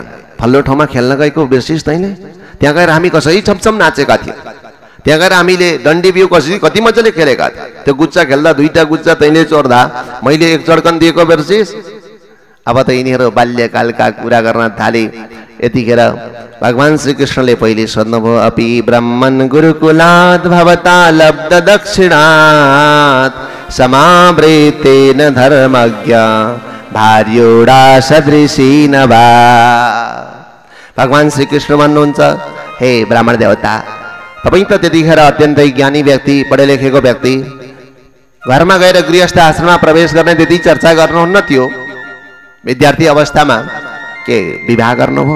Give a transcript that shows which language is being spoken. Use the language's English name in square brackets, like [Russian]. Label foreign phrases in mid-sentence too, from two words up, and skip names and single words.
[Nepali] फल्लो ठाउँमा खेल्न गएको बिर्सिस् तैँले? त्यहाँ गएर हामी कसरी छमछम नाचेका थियौँ, त्यहाँ गएर हामीले डन्डी बिउ कसरी कति मजाले खेलेका थियौँ, त्यो गुच्चा खेल्दा दुईटा गुच्चा तैँले चोर्दा मैले एक चड्कन दिएको बिर्सिस्? अब त यिनीहरू बाल्यकालका कुरा गर्न थाले। यतिखेर भगवान श्रीकृष्णले पहिले सोध्नुभयो, [Sanskrit] अपि ब्रह्मन् गुरुकुलात् भवता लब्ध दक्षिणात् समावृतेन धर्मज्ञ भार्योडा सदृशी नभा। [Nepali] भगवान श्रीकृष्ण भन्नुहुन्छ, हे ब्राह्मण देवता, तपाईँ त त्यतिखेर अत्यन्तै ज्ञानी व्यक्ति, पढे लेखेको व्यक्ति, घरमा गएर गृहस्थ आश्रममा प्रवेश गर्ने त्यति चर्चा गर्नुहुन्न थियो। विद्यार्थी अवस्थामा के विवाह गर्नुभयो?